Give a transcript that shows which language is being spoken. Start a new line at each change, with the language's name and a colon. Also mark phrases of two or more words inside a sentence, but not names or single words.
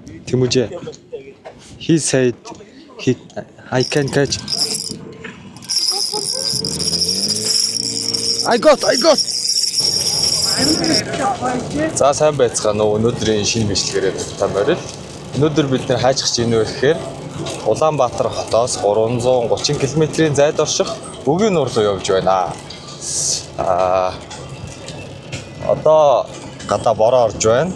English: Timuje. He said I can catch. I got.
Mongolian: За сайн байцгаана уу. Өнөөдрийн шинэ бичлэгээрээ та морил. Өнөөдөр бид нэр хайж гэж ийнэ вэ гэхээр Улаанбаатар хотоос 330 км-ийн зайд орших Бөгийн нуур руу явж байна. Одоо гадаа бороо орж байна.